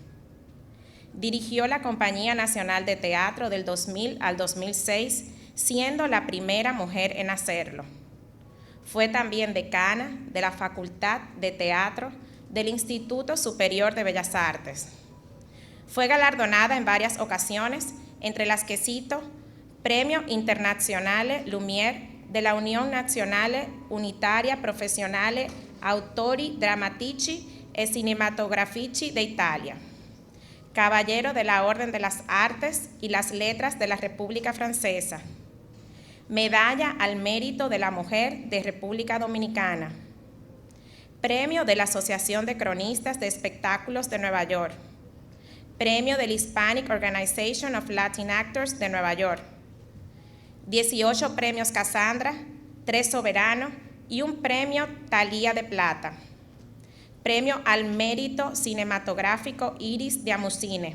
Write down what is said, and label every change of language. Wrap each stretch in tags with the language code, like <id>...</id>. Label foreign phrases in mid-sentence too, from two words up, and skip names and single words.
<es>Dirigió la Compañía Nacional de Teatro del 2000 al 2006, siendo la primera mujer en hacerlo. Fue también decana de la Facultad de Teatro del Instituto Superior de Bellas Artes. Fue galardonada en varias ocasiones, entre las que cito: Premio Internazionale Lumière de la Unione Nazionale Unitaria Professionale Autori Drammatici e Cinematografici de Italia, Caballero de la Orden de las Artes y las Letras de la República Francesa, Medalla al Mérito de la Mujer de República Dominicana, Premio de la Asociación de Cronistas de Espectáculos de Nueva York, Premio del Hispanic Organization of Latin Actors de Nueva York, 18 premios Casandra, 3 Soberano y un premio Thalía de Plata, Premio al Mérito Cinematográfico Iris de Amucine.</es>